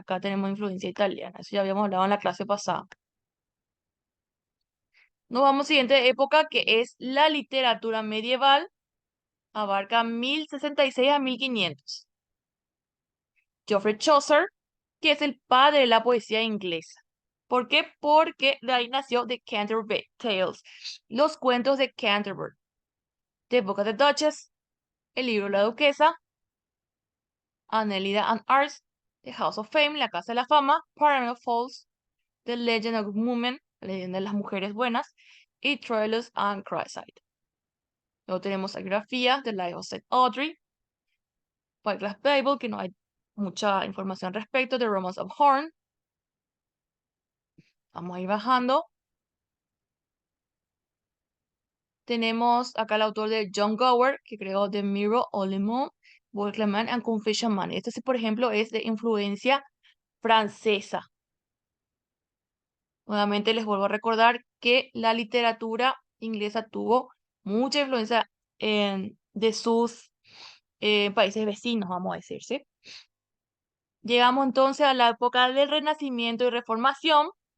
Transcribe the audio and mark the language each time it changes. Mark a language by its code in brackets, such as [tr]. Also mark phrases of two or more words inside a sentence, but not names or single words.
[es] Acá tenemos influencia italiana, eso ya habíamos hablado en la clase pasada. Nos vamos a la siguiente época que es la literatura medieval, abarca 1066 a 1500. Geoffrey Chaucer, que es el padre de la poesía inglesa. ¿Por qué? Porque de ahí nació The Canterbury Tales, los cuentos de Canterbury, The Book of the Duchess, el libro de la Duquesa, Annelida and Arts, The House of Fame, la Casa de la Fama, Paramount Falls, The Legend of Women, la leyenda de las mujeres buenas, y Troilus and Cresside. Luego tenemos la grafía, The Life of St. Audrey, Wycliffe Bible, que no hay mucha información al respecto, The Romance of Horn, Vamos a ir bajando. Tenemos acá el autor de John Gower, que creó The Mirror, All the Moon, Workman and Confession Man. Este, sí, por ejemplo, es de influencia francesa. Nuevamente les vuelvo a recordar que la literatura inglesa tuvo mucha influencia de sus países vecinos, vamos a decir, ¿sí? Llegamos entonces a la época del Renacimiento y Reformación.